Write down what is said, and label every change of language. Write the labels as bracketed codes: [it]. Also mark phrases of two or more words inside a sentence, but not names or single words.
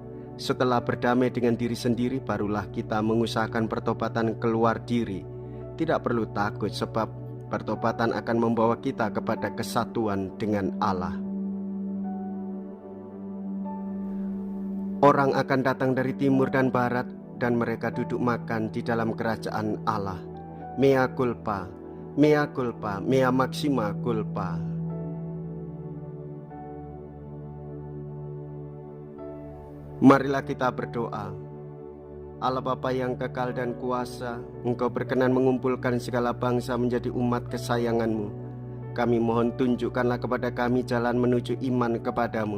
[id] Setelah berdamai dengan diri sendiri, barulah kita mengusahakan pertobatan keluar diri. Tidak perlu takut, sebab pertobatan akan membawa kita kepada kesatuan dengan Allah. Orang akan datang dari timur dan barat, dan mereka duduk makan di dalam kerajaan Allah. [la] Mea culpa, mea culpa, mea maxima culpa. [id] Marilah kita berdoa. Allah Bapa yang kekal dan kuasa, Engkau berkenan mengumpulkan segala bangsa menjadi umat kesayangan-Mu. Kami mohon, tunjukkanlah kepada kami jalan menuju iman kepadamu.